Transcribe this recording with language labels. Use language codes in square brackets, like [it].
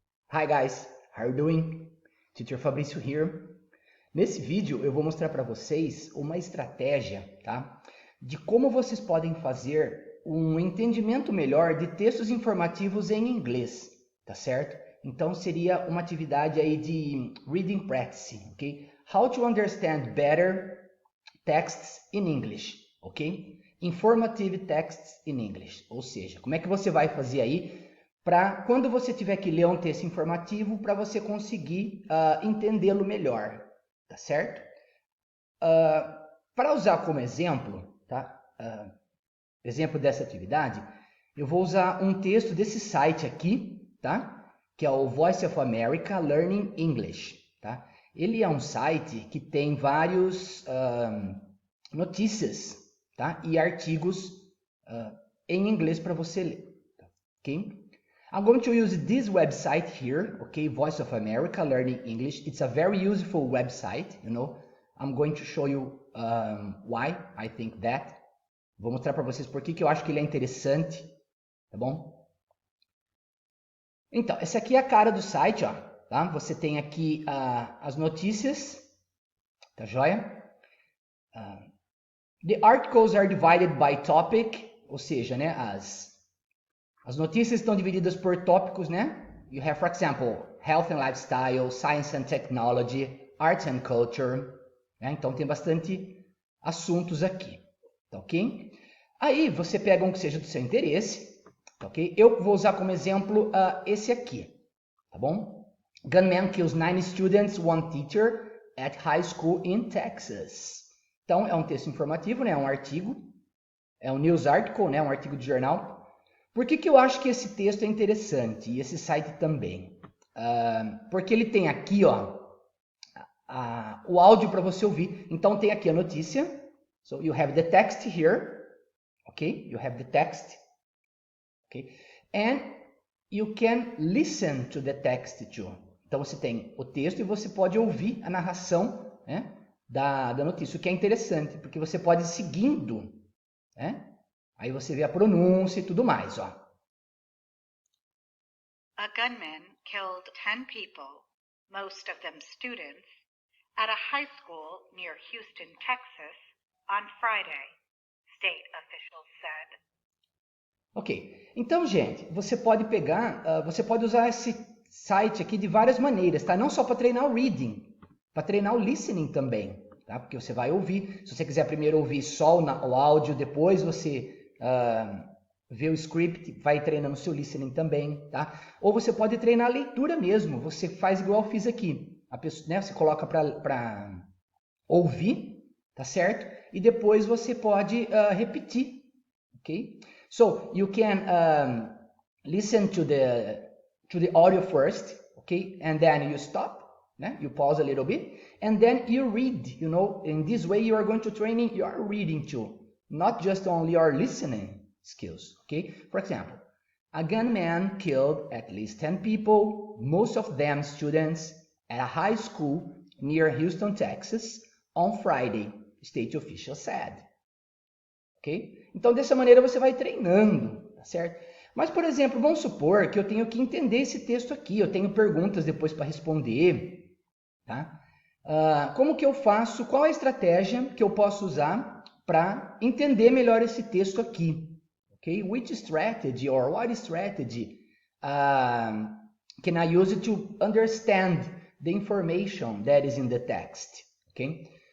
[en] Hi guys, how are you doing? Teacher Fabrício here. [pt] Nesse vídeo eu vou mostrar para vocês uma estratégia, tá? De como vocês podem fazer um entendimento melhor de textos informativos em inglês, tá certo? Então seria uma atividade aí de reading practice, ok? [en] How to understand better texts in English, ok? Informative texts in English, [pt] ou seja, como é que você vai fazer aí para quando você tiver que ler um texto informativo, para você conseguir entendê-lo melhor, tá certo? Para usar como exemplo, tá? Exemplo dessa atividade, eu vou usar um texto desse site aqui, tá? Que é o Voice of America Learning English, tá? Ele é um site que tem vários notícias, tá? E artigos em inglês para você ler, ok? [en] I'm going to use this website here, okay, Voice of America Learning English. It's a very useful website, you know. I'm going to show you why I think that. [pt] Vou mostrar para vocês por que eu acho que ele é interessante, tá bom? Então, essa aqui é a cara do site, ó, tá? Você tem aqui as notícias, tá joia? [en] The articles are divided by topic, [pt] ou seja, né, as notícias estão divididas por tópicos, né? [en] You have, for example, health and lifestyle, science and technology, arts and culture. [pt] Né? Então tem bastante assuntos aqui, tá ok? Aí você pega um que seja do seu interesse, tá ok? Eu vou usar como exemplo esse aqui, tá bom? [en] Gunman kills 9 students, one teacher at high school in Texas. [pt] Então é um texto informativo, né? É um artigo, é um news article, né? Um artigo de jornal. Por que eu acho que esse texto é interessante e esse site também? Porque ele tem aqui, ó, o áudio para você ouvir. Então tem aqui a notícia. [en] So you have the text here, okay? You have the text, okay? And you can listen to the text too. [pt] Então você tem o texto e você pode ouvir a narração, né, da notícia, o que é interessante, porque você pode ir seguindo, né? Aí você vê a pronúncia e tudo mais, ó. [en] A gunman killed 10 people, most of them students, at a high school near Houston, Texas, on Friday, state officials said. [pt] Ok, então, gente, você pode pegar, você pode usar esse site aqui de várias maneiras, tá? Não só para treinar o reading, para treinar o listening também, tá? Porque você vai ouvir, se você quiser primeiro ouvir só o áudio, depois você vê o script, vai treinando o seu listening também, tá? Ou você pode treinar a leitura mesmo, você faz igual eu fiz aqui, a pessoa, né, você coloca para ouvir, tá certo? E depois você pode repetir, ok? [en] So you can listen to the audio first, okay? And then you stop, né? You pause a little bit, and then you read, you know, in this way you are going to train your reading too, not just only your listening skills, okay? For example, a gunman killed at least 10 people, most of them students, at a high school near Houston, Texas, on Friday, state official said. Ok? [pt] Então, dessa maneira você vai treinando, tá certo? Mas, por exemplo, vamos supor que eu tenho que entender esse texto aqui, eu tenho perguntas depois para responder, tá? Como que eu faço, qual a estratégia que eu posso usar para entender melhor esse texto aqui? [en] Okay? Which strategy or what strategy can I use to understand the information that is in the text? Okay?